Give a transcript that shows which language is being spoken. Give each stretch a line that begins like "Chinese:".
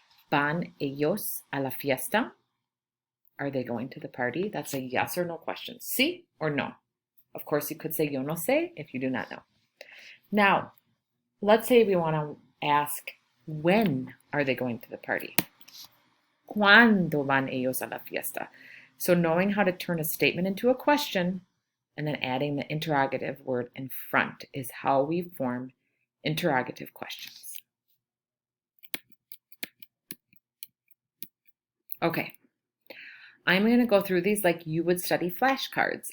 Spanish: Van ellos a la fiesta?
English: Are they going to the party? That's a yes or no question. Sí or no. Of course, you could say
Spanish: yo no sé
English: if you do not know. Now, let's say we want to ask, when are they going to the party?
Spanish: ¿Cuándo van ellos a la fiesta?
English: So knowing how to turn a statement into a question and then adding the interrogative word in front is how we form interrogative questions. Okay, I'm going to go through these like you would study flashcards.